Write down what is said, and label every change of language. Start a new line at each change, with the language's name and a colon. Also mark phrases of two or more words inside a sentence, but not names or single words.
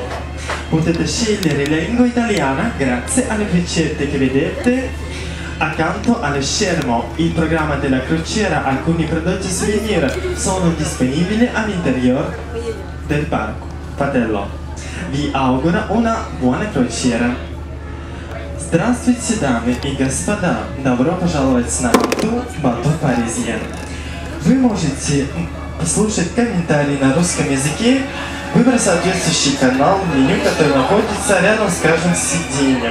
Italian: Potete scegliere la lingua italiana grazie alle freccette che vedete accanto allo schermo. Il programma della crociera, alcuni prodotti souvenir sono disponibili all'interior del battello. Vi auguro una buona crociera.
Russian: Здравствуйте, дамы и господа! Добро пожаловать на борту Bateau Parisien. Вы можете послушать комментарии на русском языке, выбрать соответствующий канал в меню, который находится рядом с каждым сиденьем.